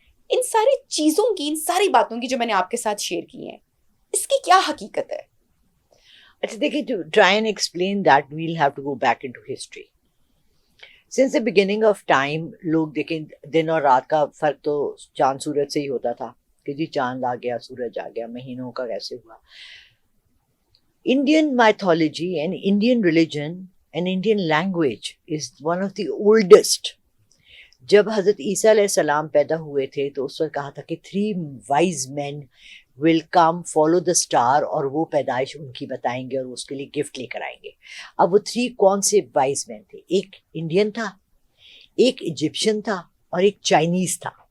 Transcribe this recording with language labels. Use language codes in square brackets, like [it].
[ur] ان ساری چیزوں کی, ان ساری باتوں کی جو میں نے آپ کے ساتھ شیئر کی ہیں, اس کی کیا حقیقت ہے؟ اچھا دیکھیے, [en] To try and explain that we'll have to go back in to history. Since the beginning of time [ur] لوگ دیکھیں دن اور رات کا فرق تو چاند سورج سے ہی ہوتا تھا کہ جی چاند آ گیا, سورج آ گیا, مہینوں کا کیسے ہوا. [en] Indian mythology and Indian religion and Indian language is one of the oldest. [ur] جب حضرت عیسیٰ علیہ السلام پیدا ہوئے تھے تو اس وقت کہا تھا کہ [en] 3 wise men will come follow the star, [ur] اور وہ پیدائش ان کی بتائیں گے اور اس کے لیے گفٹ لے کر آئیں گے. اب وہ 3 کون سے wise men تھے؟ ایک انڈین تھا, ایک ایجپشن تھا, اور ایک چائنیز تھا.